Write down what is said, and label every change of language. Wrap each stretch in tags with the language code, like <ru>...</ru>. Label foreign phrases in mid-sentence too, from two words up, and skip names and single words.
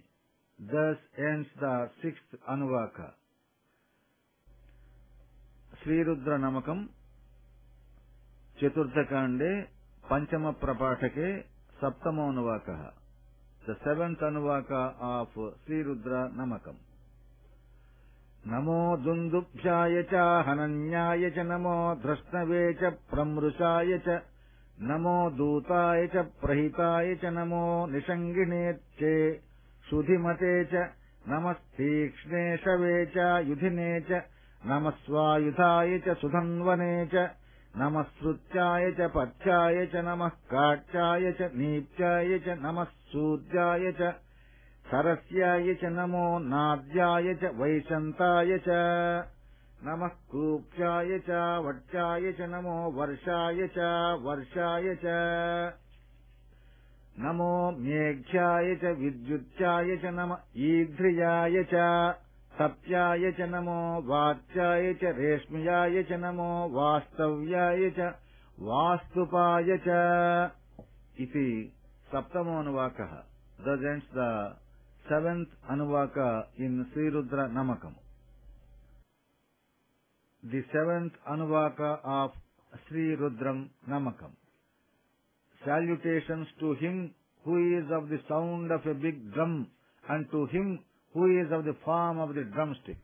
<en>Thus ends the 6th Anuvaka.</en> <sa>श्रीरुद्र नमकम् चतुर्थकाण्डे पञ्चम प्रपाठके सप्तमो अनुवाक.</sa> <en>The 7th Anuvaka of Srirudra Namakam.</en> <sa>नमो दुन्दुभ्याय च हनन्याय च नमो धृष्णवे च प्रमृशाय च नमो दूताय च प्रहिताय च नमो निषङ्गिणे च सुधिमते च नमस्तीक्ष्ण इषवे च आयुधिने च नमस्स्वायुधाय च सुधन्वने च नमस्स्रुत्याय च पथ्याय च नमःकाट्याय च नीप्याय च नमस्सूद्याय च सरस्याय च नमो नाद्याय च वैशन्ताय च नमः कूप्याय च अवट्याय च नमो वर्ष्याय च नमो मेघ्याय च विद्युत्याय च नम ईध्रियाय च आतप्याय च नमो वात्याय च रेष्मियाय च नमो वास्तव्याय च वास्तुपाय च इति सप्तमो अनुवाकः.</sa> <en>Thus ends the 7th Anuvaka in Srirudra Namakam. The 7th Anuvaka of Sri Rudram Namakam. Salutations to him who is of the sound of a big drum and to him who is of the form of the drumstick.</en>